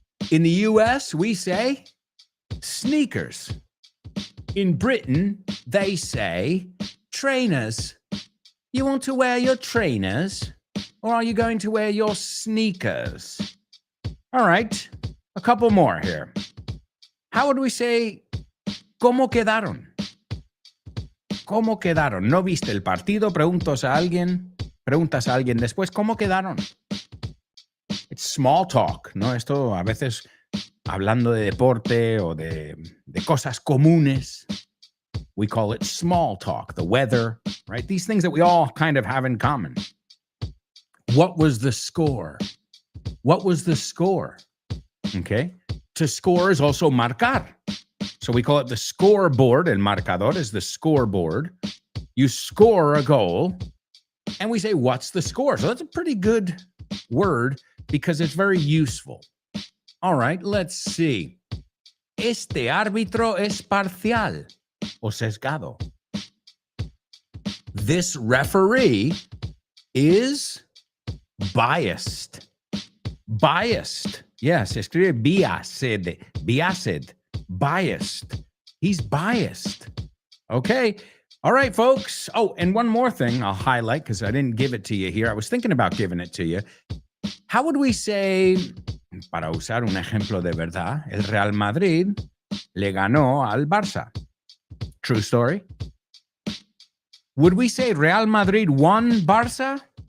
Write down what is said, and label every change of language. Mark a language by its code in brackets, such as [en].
[en] In the US, we say sneakers. In Britain, they say trainers. You want to wear your trainers, or are you going to wear your sneakers? All right, a couple more here. How would we say, [es] ¿cómo quedaron? ¿Cómo quedaron? ¿No viste el partido? Preguntas a alguien después, ¿cómo quedaron? [en] It's small talk, [es] ¿no? Esto a veces hablando de deporte o de cosas comunes. [en] We call it small talk, the weather, right? These things that we all kind of have in common. What was the score? What was the score? Okay. To score is also marcar. So we call it the scoreboard. El marcador is the scoreboard. You score a goal, and we say, what's the score? So that's a pretty good word because it's very useful. All right, let's see. [es] Este árbitro es parcial o sesgado. [en] This referee is biased. Biased. Yes, [es] se escribe [en] biased. Biased. Biased. He's biased. Okay. All right, folks. Oh, and one more thing I'll highlight because I didn't give it to you here. I was thinking about giving it to you. How would we say, [es] para usar un ejemplo de verdad, el Real Madrid le ganó al Barça? [en] True story. Would we say Real Madrid won Barça?